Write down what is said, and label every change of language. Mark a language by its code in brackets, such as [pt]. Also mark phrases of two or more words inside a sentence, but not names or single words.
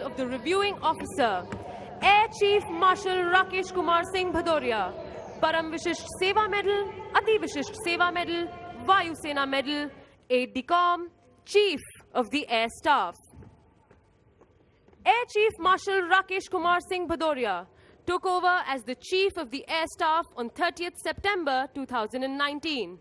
[en] of the reviewing officer, Air Chief Marshal Rakesh Kumar Singh Bhadoria, Param Vishisht Seva Medal, Ati Vishisht Seva Medal, Vayu Sena Medal, Aide de Camp, Chief of the Air Staff. Air Chief Marshal Rakesh Kumar Singh Bhadoria took over as the Chief of the Air Staff on 30th September 2019.